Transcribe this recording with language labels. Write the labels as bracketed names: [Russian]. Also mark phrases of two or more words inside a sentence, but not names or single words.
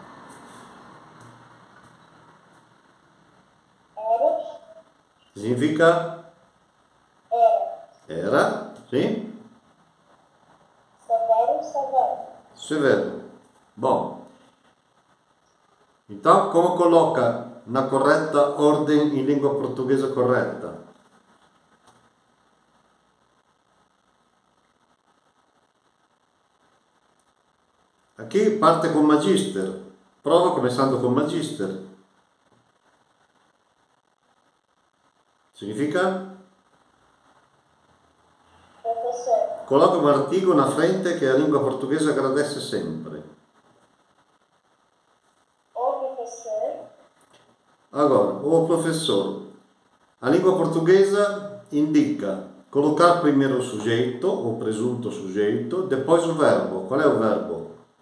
[Portuguese] Era, Significa? era. Era. Sim. Severo, severo. Severo. Bom. Então, como coloca na corretta ordem [Italian] in lingua portoghese corretta? [Portuguese] Aqui parte con magister. Prova começando con magister. Significa? Professor. Coloca un artigo na frente che a [Italian] lingua portoghese [Portuguese] agradece sempre. O professor. Agora, o professor. A língua portuguesa indica colocar primeiro o sujeito, o presunto sujeito, depois o verbo. Qual é o verbo?